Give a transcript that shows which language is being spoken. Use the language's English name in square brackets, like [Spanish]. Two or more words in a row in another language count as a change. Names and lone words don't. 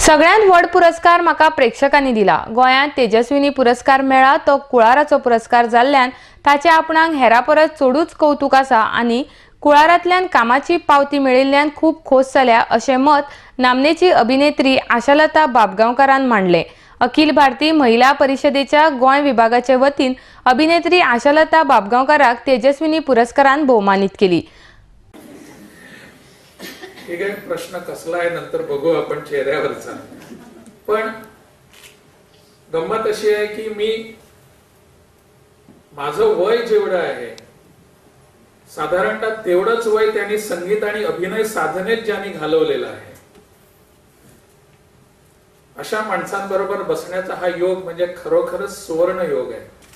[Konkani] सगळ्यांत व्हड पुरस्कार म्हाका प्रेक्षकांनी दिला. गोंयांत तेजस्विनी पुरस्कार मेळ्ळा तो कुळाराचो पुरस्कार जाल्ल्यान ताचे आपणाक हेरा परस चडूच कौतुक आसा आनी कुळारांतल्यान कामाची पावती मेळिल्ल्यान खूब खोस जाल्या अशें मत नामनेची अभिनेत्री आशालता बाबगांवकारान मांडलें. अखिल भारतीय महिला परिषदेच्या गोंय विभागाचे वतीन अभिनेत्री आशालता बाबगांवकाराक तेजस्विनी पुरस्कारान भोवमानीत केली. [Marathi] ठीक आहे, प्रश्न कसला आहे नंतर बघू आपण चेहऱ्यावरचा. पण गंमत अशी आहे की मी माझं वय जेवढं आहे साधारणतः तेवढंच वय त्यांनी संगीत आणि अभिनय साधनेत ज्यांनी घालवलेलं आहे अशा माणसांबरोबर बसण्याचा हा योग म्हणजे खरोखरच सुवर्ण योग आहे.